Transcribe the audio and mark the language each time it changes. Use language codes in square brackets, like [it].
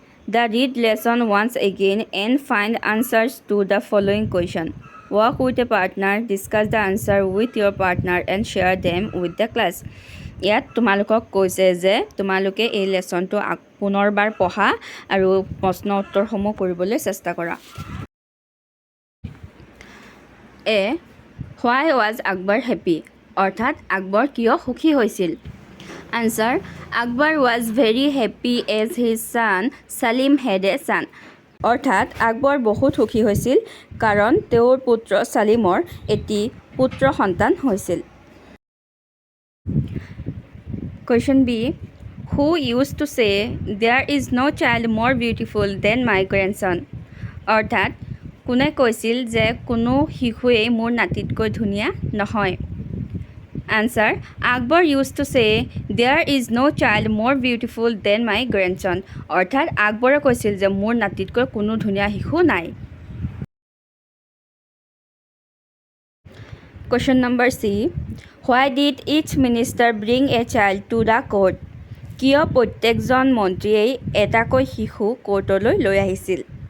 [en] The read lesson once again and find answers to the following question. Work with a partner, discuss the answer with your partner and share them with the class. [as] ইয়াত তোমালোকক কৈছে যে তোমালোকে এই লেছনটো পুনৰবাৰ পঢ়া আৰু প্ৰশ্ন উত্তৰসমূহ কৰিবলৈ চেষ্টা কৰা। [en] a why was Akbar happy [as] অৰ্থাৎ আকবৰ কিয় সুখী হৈছিল? Answer [en] Akbar was very happy as his son Salim had a son [as] অৰ্থাৎ আকবৰ বহুত সুখী হৈছিল কাৰণ তেওঁৰ পুত্ৰ ছালিমৰ এটি পুত্ৰ সন্তান হৈছিল। [en] Question B. Who used to say, there is no child more beautiful than my grandson? [as] অৰ্থাৎ কোনে কৈছিল যে কোনো শিশুৱেই মোৰ নাতিতকৈ ধুনীয়া নহয়? [en] Answer. Akbar used to say, there is no child more beautiful than my grandson. [as] অৰ্থাৎ আকবৰে কৈছিল যে মোৰ নাতিতকৈ কোনো ধুনীয়া শিশু নাই। [en] Question number C. Why did each minister bring a child to the court? [as] কিয় প্ৰত্যেকজন মন্ত্ৰীয়ে এটাকৈ শিশু কোৰ্টলৈ লৈ আহিছিল?